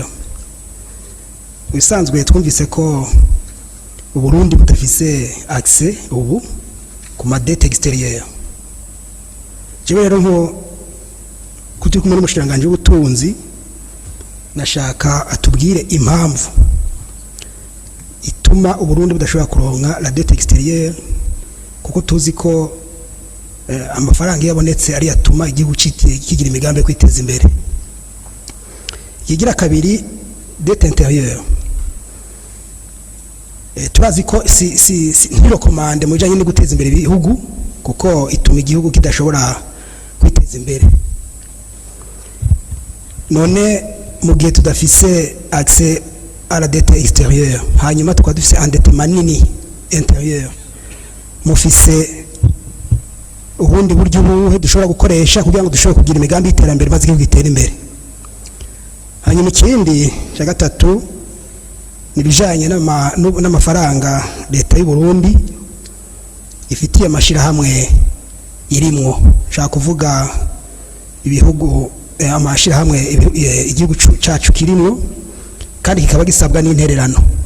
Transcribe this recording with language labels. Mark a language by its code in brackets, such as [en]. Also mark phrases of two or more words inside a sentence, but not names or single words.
[rn] Bisanzwe twumvise ko Burundi butafise accès ubu ku madette extérieure. Je rero nko kuti kumwe n'umushiranganje w'ubutunzi nashaka atubwire impamvu ituma Burundi budashobora kuronka [fr] la dette extérieure [rn] kuko tuzi ko amafaranga yabonetse ari yatuma igihugu kigira imigambi yo kwiteza imbere. Yigira kabiri [fr] dette intérieure. [rn] Turazi ko si ntirokomande mu bijanye no guteza imbere ibihugu kuko ituma igihugu kidashobora kwiteza imbere. None mu gihe tudafise [fr] accès à la dette extérieure [rn] hanyuma tukaba dufise endettement nini intérieur mufise ubundi buryo buhe dushobora gukoresha kugira ngo dushobore kugira imigambi y'iterambere maze igihugu gitere imbere. Hanyuma ikindi cya gatatu nibijanye n'amafaranga leta y'u Burundi ifitiye amashirahamwe irimwo, nshaka kuvuga ibihugu amashirahamwe igihugu cacu kirimwo kandi kikaba gisabwa n'intererano.